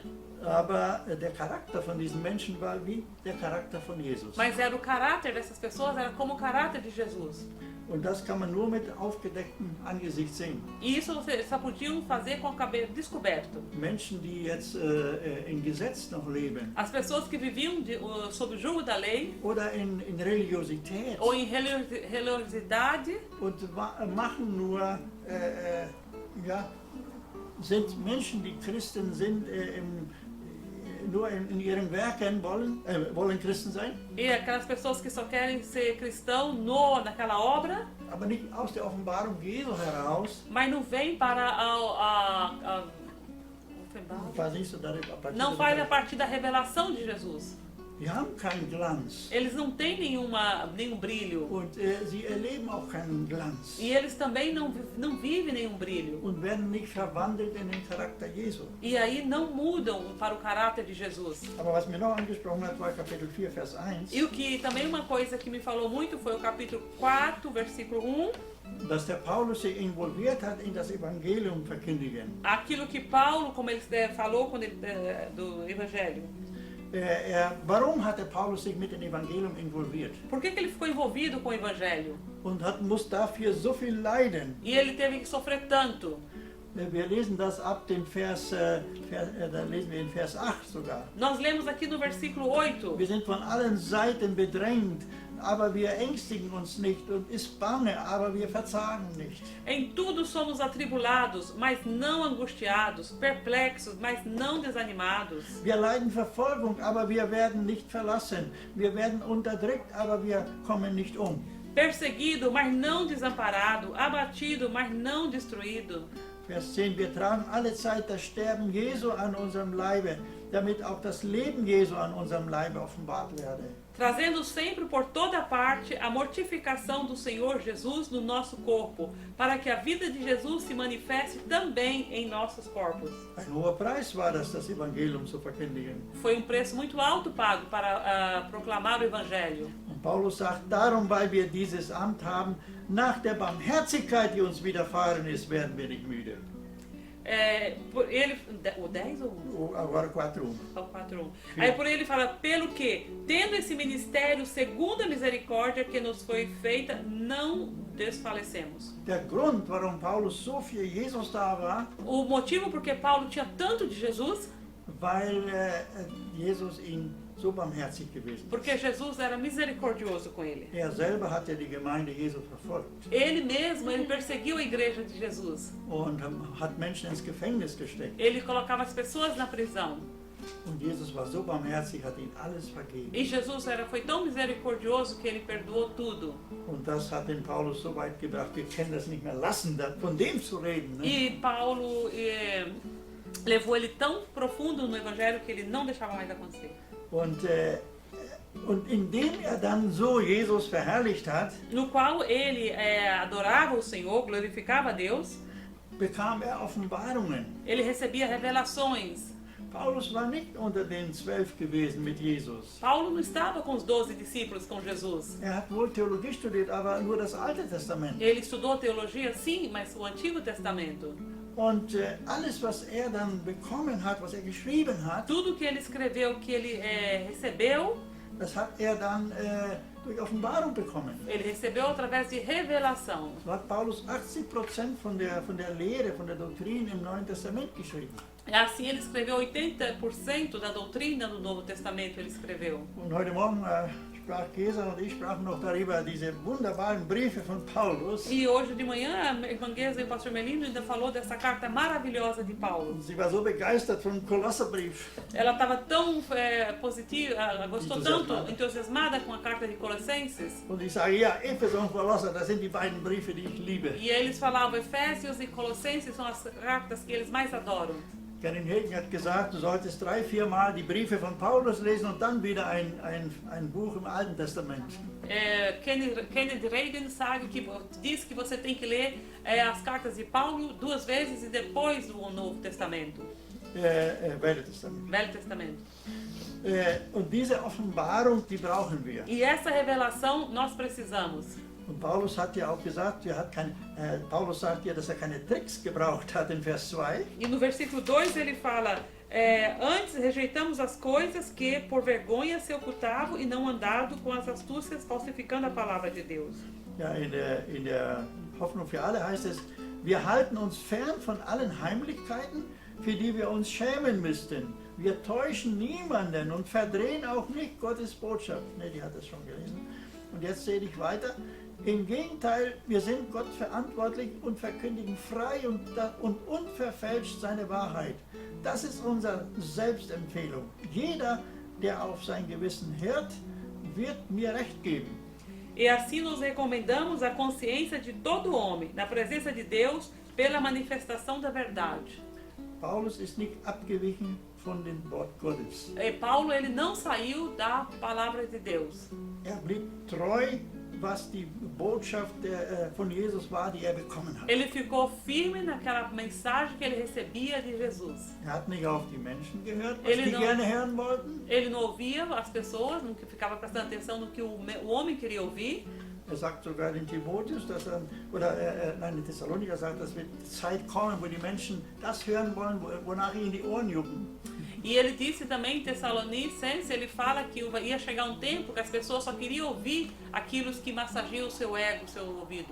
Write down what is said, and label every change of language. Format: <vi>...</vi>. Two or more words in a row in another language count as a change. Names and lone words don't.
<de>Aber der Charakter von diesen Menschen war wie der Charakter von Jesus.</de> <pt>Mas era o caráter dessas pessoas, era como o caráter de Jesus.</pt> <de>Und das kann man nur mit aufgedecktem Angesicht sehen.</de> <pt>E isso vocês só podiam fazer com o cabelo descoberto.</pt> <de>Menschen, die jetzt im Gesetz noch leben.</de> <pt>As pessoas que viviam sob o jugo da lei,</pt> <de>oder in Religiosität.</de> <pt>Ou em religiosidade.</pt> <de>Und machen nur sind Menschen, die Christen sind, nur in ihren Werken wollen Christen sein,</de> <pt>E aquelas pessoas que só querem ser cristão naquela obra,</pt> <de>aber nicht aus der Offenbarung Jesu heraus.</de> <pt>mas não vem para</pt> <de>Was siehst du da</de> <pt>a partir não da- faz a partir da revelação de Jesus.</pt> <de>Die haben keinen Glanz</de> <pt>Eles não têm nenhum brilho.</pt> <de>und sie erleben auch keinen Glanz</de> <pt>E eles também não vivem nenhum brilho.</pt> <de>und werden nicht verwandelt in den Charakter Jesu.</de> <pt>E aí não mudam para o caráter de Jesus.</pt> <de>Aber was mir noch angesprochen hat, war Kapitel 4, Vers 1,</de> <pt>E o que também uma coisa que me falou muito foi o capítulo 4, versículo 1.</pt> <de>dass der Paulus sich involviert hat in das Evangelium verkündigen.</de> <pt>Aquilo que Paulo, como ele falou quando do Evangelho.</pt> <de>Warum hat der Paulus sich mit dem Evangelium involviert</de> <pt>Por que ele ficou envolvido com o Evangelho?</pt> <de>und muss dafür so viel leiden?</de> <pt>E ele teve que sofrer tanto.</pt> <de>Wir lesen das ab dem da lesen wir in Vers 8 sogar.</de> <pt>Nós lemos aqui no versículo 8.</pt> <de>Wir sind von allen Seiten bedrängt, aber wir ängstigen uns nicht und ist bange, aber wir verzagen nicht.</de> <pt>Em tudo somos atribulados, mas não angustiados, perplexos, mas não desanimados.</pt> <de>Wir leiden Verfolgung, aber wir werden nicht verlassen. Wir werden unterdrückt, aber wir kommen nicht um.</de> <pt>Perseguido, mas não desamparado, abatido, mas não destruído.</pt> <de>Vers 10, wir tragen alle Zeit das Sterben Jesu an unserem Leibe, damit auch das Leben Jesu an unserem Leibe offenbart werde.</de> <pt>Trazendo sempre por toda parte a mortificação do Senhor Jesus no nosso corpo, para que a vida de Jesus se manifeste também em nossos corpos.</pt> <de>Ein hoher Preis war das Evangelium zu verkündigen.</de> <pt>Foi preço muito alto pago para proclamar o Evangelho.</pt> <de>Und Paulus sagt, darum, weil wir dieses Amt haben, nach der Barmherzigkeit, die uns widerfahren ist, werden wir nicht müde.</de> <pt>O 10 ou 1? Agora 4:1. O 4:1. Aí por ele fala, pelo que, tendo esse ministério segundo a misericórdia que nos foi feita, não desfalecemos.</pt> <de>Der Grund, warum Paulus so für Jesus da war,</de> <pt>O motivo porque Paulo tinha tanto de Jesus,</pt> <de>weil Jesus ihm so barmherzig gewesen ist.</de> <pt>porque Jesus era misericordioso com ele.</pt> <de>Selber hat die Gemeinde Jesu verfolgt</de> <pt>Ele mesmo, ele perseguiu a igreja de Jesus.</pt> <de>und hat Menschen ins Gefängnis gesteckt.</de> <pt>Ele colocava as pessoas na prisão.</pt> <de>Und Jesus war so barmherzig, hat ihnen alles vergeben.</de> <pt>E Jesus foi tão misericordioso que ele perdoou tudo.</pt> <de>Und das hat den Paulus so weit gebracht, wir können das nicht mehr lassen, von dem zu reden. Ne?</de> <pt>E Paulo levou ele tão profundo no Evangelho que ele não deixava mais acontecer.</pt> <de>Und indem dann so Jesus verherrlicht hat,</de> <pt>No qual ele adorava o Senhor, glorificava a Deus,</pt> <de>bekam Offenbarungen.</de> <pt>ele recebia revelações.</pt> <de>Paulus war nicht unter den 12 gewesen mit Jesus.</de> <pt>Paulo não estava com os 12 discípulos com Jesus.</pt> <de>Hat wohl Theologie studiert, aber nur das Alte Testament.</de> <pt>Ele estudou teologia, sim, mas o Antigo Testamento.</pt> <de>Und alles, was dann bekommen hat, was geschrieben hat,</de> <pt>Tudo que ele escreveu, que ele recebeu,</pt> <de>das hat dann durch Offenbarung bekommen.</de> <pt>ele recebeu através de revelação.</pt> <de>So hat Paulus 80% von der Lehre, von der Doktrin im Neuen Testament geschrieben.</de> <pt>E assim ele escreveu 80% da doutrina do Novo Testamento, ele escreveu.</pt> <de>Und heute Morgen sprach Gesa und ich sprachen noch darüber, diese wunderbaren Briefe von Paulus.</de> <pt>E hoje de manhã, a irmã Gesa e o pastor Melino ainda falou dessa carta maravilhosa de Paulo.</pt> <de>Und sie war so begeistert vom Kolosserbrief.</de> <pt>Ela estava tão positiva, gostou tanto, Entusiasmada. entusiasmada com a carta de Colossenses.</pt> <de>Und ich sage, ja, Epheser und Kolosser, das sind die beiden Briefe, die ich liebe.</de> <pt>E eles falavam, Efésios e Colossenses são as cartas que eles mais adoram.</pt> <de>Karin Hagen hat gesagt, du solltest 3-4 Mal die Briefe von Paulus lesen und dann wieder ein Buch im Alten Testament.</de> <pt>Kenneth Reagan diz que você tem que ler as cartas de Paulo 2 vezes e depois o Novo Testamento. Velho Testament. Velho Testamento.</pt> <de>Und diese Offenbarung, die brauchen wir.</de> <pt>E essa revelação nós precisamos.</pt> <de>Und Paulus hat ja auch gesagt, Paulus sagt ja, dass keine Tricks gebraucht hat in Vers 2.</de> <pt>E no versículo 2 ele fala, antes rejeitamos as coisas que por vergonha se ocultavam e não andado com as astúcias falsificando a palavra de Deus.</pt> <de>Ja, in der Hoffnung für alle heißt es, wir halten uns fern von allen Heimlichkeiten, für die wir uns schämen müssten. Wir täuschen niemanden und verdrehen auch nicht Gottes Botschaft. Ne, die hat das schon gelesen. Und jetzt sehe ich weiter. Im Gegenteil, wir sind Gott verantwortlich und verkündigen frei und unverfälscht seine Wahrheit. Das ist unsere Selbstempfehlung. Jeder, der auf sein Gewissen hört, wird mir recht geben.</de> <pt>E assim nos recomendamos a consciência de todo homem, na presença de Deus, pela manifestação da verdade.</pt> <de>Paulus ist nicht abgewichen von dem Wort Gottes.</de> <pt>Paulo, ele não saiu da palavra de Deus.</pt> <de>Blieb treu, was die Botschaft von Jesus war, die bekommen hat.</de> <pt>Ele ficou firme naquela mensagem que ele recebia de Jesus.</pt> <de>Hat nicht auf die Menschen gehört, was</de> <pt>Ele</pt> <de>die</de> <pt>não-</pt> <de>gerne hören wollten.</de> <pt>Ele não ouvia as pessoas, não ficava prestando atenção no que o homem queria ouvir.</pt> <de>Sagt sogar in Timotheus, in Thessaloniker sagt, dass wird Zeit kommen, wo die Menschen das hören wollen, wonach ihnen die Ohren jucken.</de> <pt>E ele disse também em Tessalonicenses, ele fala que ia chegar um tempo que as pessoas só queriam ouvir aquilo que massageia o seu ego, o seu ouvido.</pt>